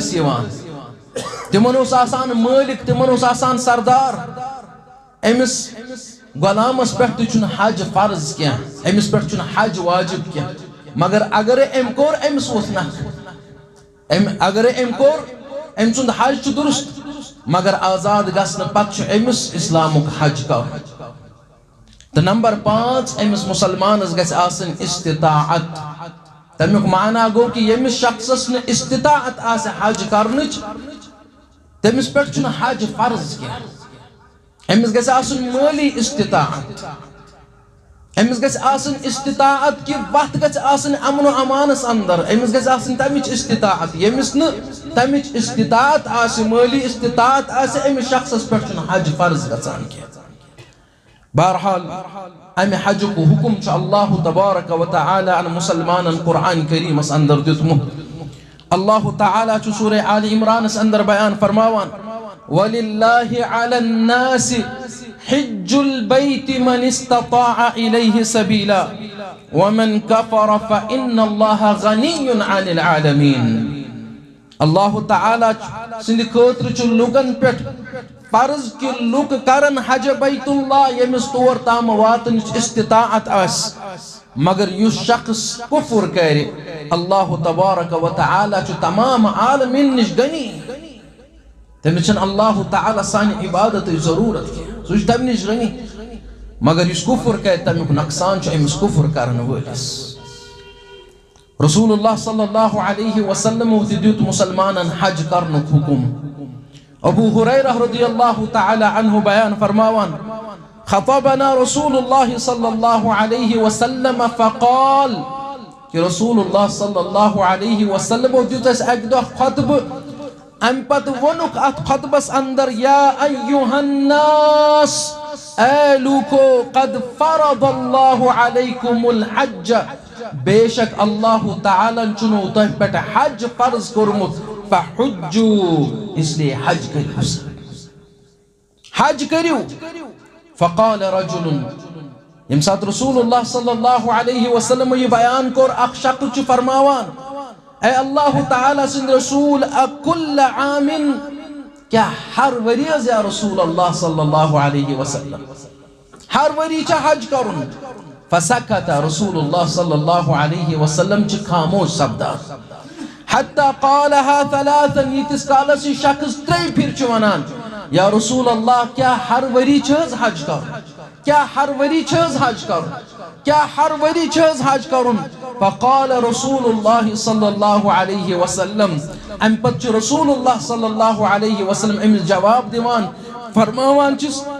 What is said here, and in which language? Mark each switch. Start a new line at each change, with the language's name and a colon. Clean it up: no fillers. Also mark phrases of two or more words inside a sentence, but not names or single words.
Kashmiri: तिमन ओस आसान मालिक तिमन ओस आसान सरदार अमिस गुलामस पे हज फर्ज क्या अमिस पे हज वाजिब क्या मगर अगर अम कोर अमिस वोत न अगर अम कोर अम सुंद हज दुरुस्त मगर आजाद गसन पत अमिस इस्लामुक हज का तो नंबर 5 अमिस मुसलमानस गस आसन इस्तिताअत तमुक माना गो कि यमिस शख्सस न इस्तिताअत आसे हज करनच तमिस पे हज फर्ज क्या अमिस गस आसन माली इस्तिताअत अमिस गस आसन इस्तिताअत कि वत गस आसन अमन व अमानस अंदर अमिस गस आसन तमिच इस्तिताअत यमिस न तमिच इस्तिताअत आसे माली इस्तिताअत आसे अमिस शख्सस पे हज फर्ज गसान क्या बहरहाल अमे हज को हुकुम छ
Arabic: الله تبارك و تعالى
Kashmiri: अन मुसलमान कुरान करीम अंदर दितमु अल्लाह तआला छु सूरह आल इमरान अंदर बयान फरमावान
Arabic: ولله على الناس حج البيت من استطاع إليه سبيلا ومن كفر فإن الله غني عن العالمين
Kashmiri: अल्लाह तआला सिंद खतर छु लुगन पे फर्ज कि लुक करन हज बैतुल्लाह यमिस तौर ताम वातन इस्तिताअत आस मगर युस शख्स कुफ्र करे
Arabic: الله تبارك و تعالى
Kashmiri: छु तमाम आलमीन निश गनी तमिस अल्लाह तआला सानी इबादत जरूरत सु तम निश गनी मगर युस कुफ्र करे तमुक नुकसान छु अमिस कुफ्र करन वलिस
Arabic: رسول الله صلى الله عليه وسلم
Kashmiri: दियुत मुसलमानन हज करनुक हुकुम अबू हुरैरा
Arabic: رضي الله تعالى عنه
Kashmiri: बयान फरमावान
Arabic: خطبنا رسول الله صلى الله عليه وسلم فقال
Kashmiri: कि
Arabic: رسول الله صلى الله عليه وسلم
Kashmiri: दियुत अस अक दो खुतब अम पत वनुक अत खुतबस अंदर
Arabic: يا أيها الناس
Kashmiri: ए लूको
Arabic: قد فرض الله عليكم الحج
Kashmiri: बेशक अल्लाह ताला चुनो तह पे हज फर्ज कोरमुत फहुज्जू इसलिए हज करियो हज करियो
Arabic: فقال رجل
Kashmiri: यम साथ
Arabic: رسول الله صلى الله عليه وسلم
Kashmiri: ये बयान कोर अख शख्स च फरमावान ए अल्लाह ताला सिंद रसूल अकुल आमिन क्या हर वरी
Arabic: يا رسول الله صلى الله عليه وسلم
Kashmiri: हर वरी च हज करुन
Arabic: فسكت رسول الله صلى الله عليه وسلم
Kashmiri: च खामोश सब्दा
Arabic: حتى قالها ثلاثا
Kashmiri: यतिस कालस शख्स त्रै फिर च वनान
Arabic: يا رسول الله
Kashmiri: क्या हर वरी च हज करुन क्या हर वरी च हज करुन क्या हर वरी च हज करुन
Arabic: فقال رسول الله صلى الله عليه وسلم
Kashmiri: अम पत
Arabic: رسول الله صلى الله عليه وسلم
Kashmiri: अमिस जवाब दिवान फरमावान चिस